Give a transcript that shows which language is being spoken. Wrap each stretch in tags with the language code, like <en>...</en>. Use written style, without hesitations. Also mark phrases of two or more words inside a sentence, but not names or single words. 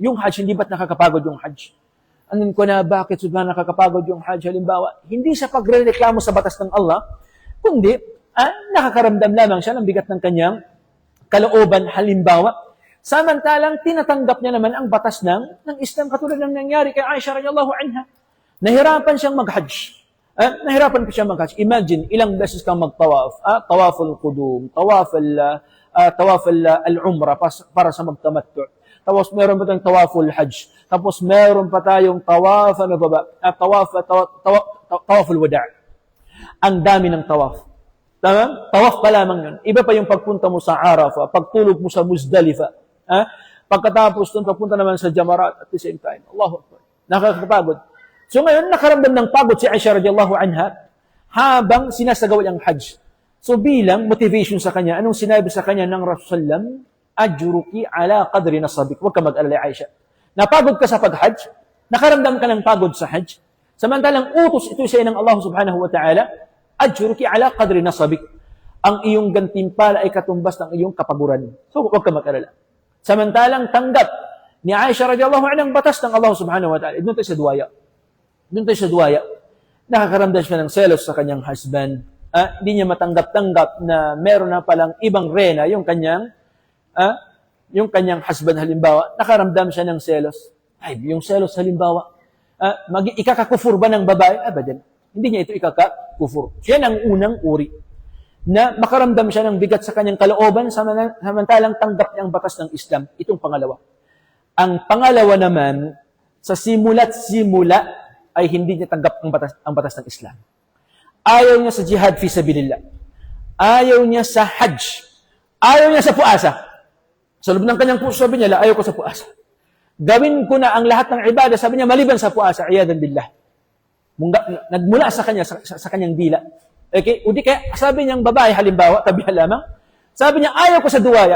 <tl>Yung Hajj, hindi ba't nakakapagod yung Hajj? Anin ko na, bakit sobrang nakakapagod yung Hajj, halimbawa? Hindi sa pagre-reklamo sa batas ng Allah, kundi, nakakaramdam lamang siya ng bigat ng kanyang kalooban, halimbawa. Samantalang, tinatanggap niya naman ang batas ng Islam, katulad ng nangyari kay Aisha</tl> <ar>radhiyallahu anha.</ar> <tl>Nahirapan siyang mag-Hajj. Nahirapan ko siya mag-Hajj. Imagine, ilang beses kang mag-tawaf.</tl> <ar>Tawaf al-qudum, tawaf al-umrah</ar> <tl>para sa magtamattu. Tapos meron pa tayong</tl> <ar>tawaf al-hajj.</ar> <tl>Tapos meron pa tayong tawaf,</tl> <ar>tawaf al-wada'.</ar> <tl>Ang dami ng tawaf. Tama? Tawaf pa lamang yun. Iba pa yung pagpunta mo sa Arafah, pagtulog mo sa Muzdalifa. Pagkatapos doon, pagpunta naman sa Jamarat</tl> <en>at the same time.</en> <ar>Allahu Akbar.</ar> <tl>Nakakapagod. So ngayon, nakaramdam ng pagod si Aisha</tl> <ar>radhiyallahu anha</ar> <tl>habang sinasagawa ang Hajj. So bilang motivation sa kanya, anong sinabi sa kanya ng Rasulullah?</tl> <ar>Ajruki ala qadri nasabik.</ar> <tl>Huwag ka mag-alala, Aisha. Napagod ka sa pag-Hajj, nakaramdam ka ng pagod sa Hajj, samantalang utos ito sa ng Allah</tl> <ar>subhanahu wa ta'ala, ajruki ala qadri nasabik.</ar> <tl>Ang iyong gantimpala ay katumbas ng iyong kapaguran. So huwag ka mag-alala. Samantalang tanggap ni Aisha</tl> <ar>radhiyallahu anha</ar> <tl>ang batas ng Allah</tl> <ar>subhanahu wa ta'ala.</ar> <tl>Doon tayo sa duwaya. Nakakaramdam siya ng selos sa kanyang husband. Hindi niya matanggap-tanggap na meron na palang ibang rena yung kanyang husband halimbawa. Nakaramdam siya ng selos. Yung selos halimbawa, ikakakufur ba ng babae? Abadan. Hindi niya ito ikakakufur. Siya ang unang uri na makaramdam siya ng bigat sa kanyang kalooban samantalang tanggap niya ang batas ng Islam. Itong pangalawa. Ang pangalawa naman, sa simula't simula ay hindi niya tanggap ang batas ng Islam. Ayaw niya sa</tl> <ar>jihad fi sabilillah.</ar> <tl>Ayaw niya sa hajj. Ayaw niya sa puasa. Sa loob ng kanyang puso, sabi niya, ayaw ko sa puasa. Gawin ko na ang lahat ng ibadah, sabi niya, maliban sa puasa,</tl> <ar>iyadan billah.</ar> <tl>Nagmula sa kanya, sa kanyang dila. Okay? O di kaya, sabi niyang babae, halimbawa, tabihan lamang, sabi niya, ayaw ko sa duwaya.</tl>